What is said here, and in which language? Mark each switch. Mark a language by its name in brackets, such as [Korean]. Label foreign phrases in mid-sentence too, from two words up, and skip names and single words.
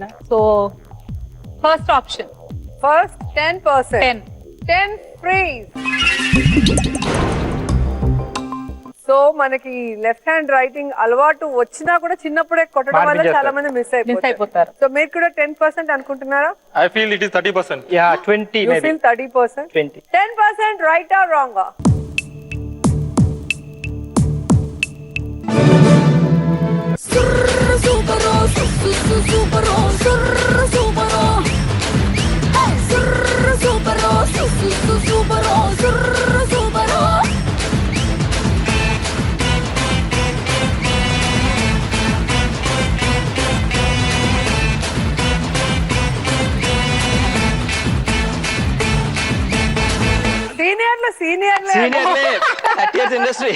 [English] So first option First 10%. 10 freeze. [Telugu] సో మనకి [English] left hand writing [Telugu] అలవాటు వచ్చినా కూడా చిన్నప్పుడే కొట్టడం వల్ల చాలా మంది మిస్ అయిపోతారు. సో మీరు కూడా 10% అనుకుంటున్నారా? [English] I feel it is 30%. Yeah, 20 You maybe. feel 30%? 20. 10% right or wrong? Supero, supero, supero. Hey, supero, supero, supero. [Telugu] సీనియర్లే. [English] 30 years industry.